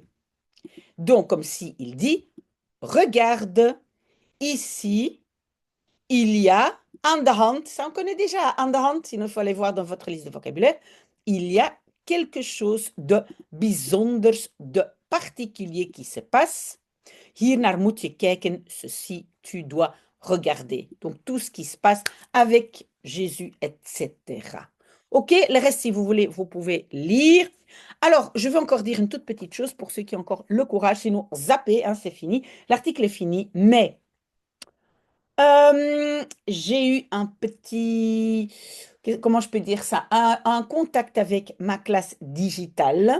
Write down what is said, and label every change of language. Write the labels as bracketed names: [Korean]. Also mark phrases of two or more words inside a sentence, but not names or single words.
[French] Donc, comme s'il dit, regarde, ici, il y a, [Dutch] an de hand, [French] ça on connaît déjà, [Dutch] an de hand, [French] sinon il faut aller voir dans votre liste de vocabulaire, il y a quelque chose de bijzonders, de particulier qui se passe. [Dutch] Hiernaar moet je kijken, [French] ceci, tu dois regarder. Donc, tout ce qui se passe avec Jésus, etc. OK, le reste, si vous voulez, vous pouvez lire. Alors, je veux encore dire une toute petite chose pour ceux qui ont encore le courage, sinon zappez, hein, c'est fini. L'article est fini, mais j'ai eu un petit, comment je peux dire ça, un contact avec ma classe digitale.